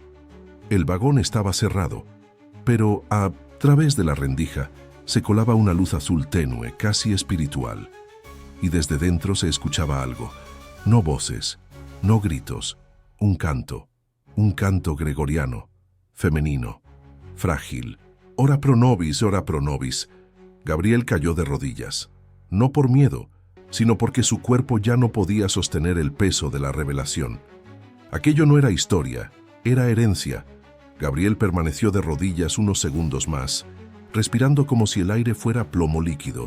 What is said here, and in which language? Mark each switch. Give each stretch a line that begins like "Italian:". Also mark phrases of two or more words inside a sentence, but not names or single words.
Spanish: El vagón estaba cerrado, pero a través de la rendija se colaba una luz azul tenue, casi espiritual, y desde dentro se escuchaba algo, no voces, no gritos, un canto gregoriano, femenino, frágil.
Latin: Ora pro nobis, ora pro nobis.
Spanish: Gabriel cayó de rodillas, no por miedo, sino porque su cuerpo ya no podía sostener el peso de la revelación. Aquello no era historia, era herencia. Gabriel permaneció de rodillas unos segundos más, respirando como si el aire fuera plomo líquido.